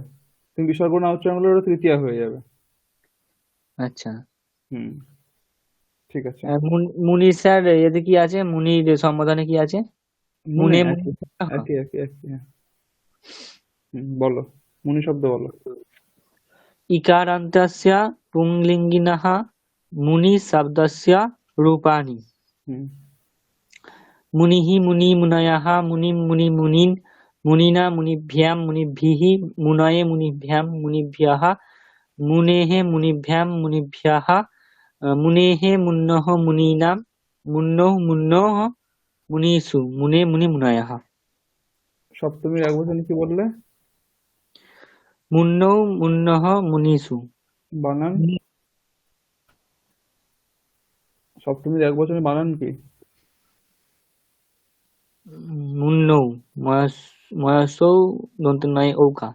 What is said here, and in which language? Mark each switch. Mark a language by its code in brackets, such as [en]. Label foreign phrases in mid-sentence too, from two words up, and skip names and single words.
[bn] তুমি বিসর্গ না উচ্চারণ করলে ওটা তৃতীয়া হয়ে যাবে। আচ্ছা, ঠিক আছে। মুনি স্যার এতে কি আছে? মুনির সম্বোধনে কি আছে? মুনে একই একই একই। বলো, মুনি শব্দ বলো। [sa] ইকারান্তস্য পুংলিঙ্গিনঃ মুনি শব্দস্য রূপাণি। মুনিঃ মুনি মুনয়ঃ মুনিম মুনি মুনিন মুনিনা মুনিভ্যাম মুনিভিঃ মুনয়ে মুনিভ্যাম মুনিভ্যः মুনেঃ মুনিভ্যাম মুনিভ্যः মুনেঃ মুন্নঃ মুনীনাম মুন্নঃ মুন্নঃ মুনীষু মুনে মুনি মুনয়ঃ। [bn] সপ্তমীর এক বচন কি বললে? [sa] মুন্নৌ মুন্নঃ মুনীষু। [bn] বানান, সপ্তমীর এক বচনে বানান কি? মুন্নৌ, ময়াসৌ দন্ত নয় ঔকা।